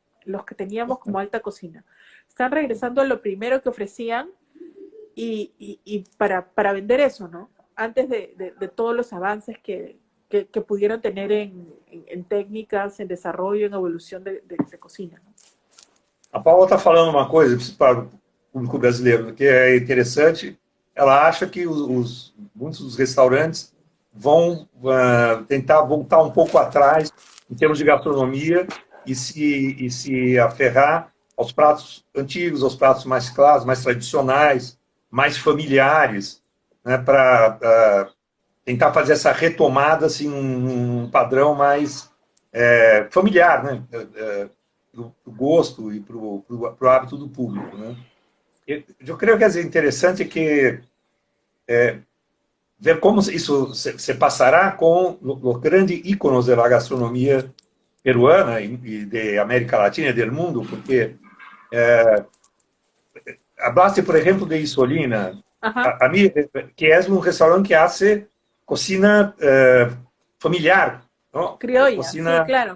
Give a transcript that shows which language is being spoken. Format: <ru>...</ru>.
<es>Los que teníamos como alta cocina. Están regresando a lo primero que ofrecían y para vender eso, ¿no? Antes de todos los avances que pudieron tener en técnicas, en desarrollo, en evolución de cocina, ¿no?</es> <pt>A Paula está falando uma coisa para o público brasileiro que é interessante. Ela acha que muitos dos restaurantes vão tentar voltar um pouco atrás em termos de gastronomia e se aferrar aos pratos antigos, aos pratos mais clássicos, mais tradicionais, mais familiares, né, para tentar fazer essa retomada assim, um padrão mais familiar, né? Para o gosto e para o hábito do público. Né? Eu creio que é interessante que ver como isso se passará com os grandes íconos da gastronomia</pt> <es>peruana y de América Latina y del mundo, porque eh, hablaste, por ejemplo, de Isolina. Ajá, A mí, que es un restaurante que hace cocina familiar, ¿no? criolla, sí, Cocina claro,</es>